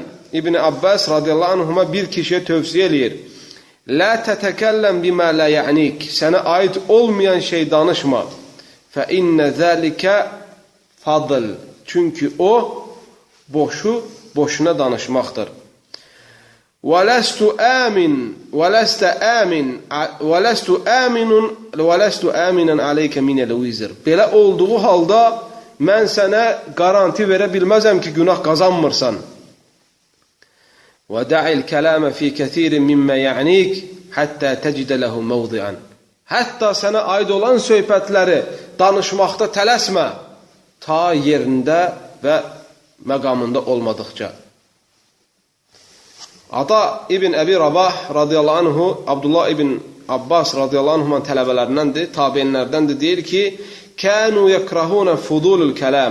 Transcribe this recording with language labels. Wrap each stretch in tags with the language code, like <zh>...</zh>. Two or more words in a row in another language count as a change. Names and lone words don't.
<az>İbn Abbas</az> <ar>رضي الله عنهما</ar> <az>bir kişiyə tövsiyə eləyir.</az> <ar>لا تتكلم بما لا يعنيك.</ar> <az>Sənə aid olmayan şey danışma.</az> <ar>فإن ذلك فضل.</ar> <az>Çünki o boşuna danışmaqdır.</az> <ar>وَلَسْتُ آمِنًا عَلَيْكَ مِنَ الْوِزْرِ.</ar> <az>Belə olduğu halda mən sənə garanti verə bilməzəm ki, günah qazanmırsan.</az> <ar>وَدَعِ الْكَلَامَ فِي كَثِيرٍ مِمَّا يَعْنِيكَ حَتَّى تَجِدَ لَهُ مَوْضِعًا.</ar> <az>Hətta sənə aid olan söhbətləri danışmaqda tələsmə, ta yerində və məqamında olmadıqca. Ata İbn Əbi Rabah</az> <ar>رضي الله عنه,</ar> <az>Abdullah İbn Abbas</az> <ar>رضي الله عنهما</ar> <az>tələbələrindəndir, tabeinlərdəndir, deyir ki,</az> <ar>كانوا يكرهون فضول الكلام.</ar>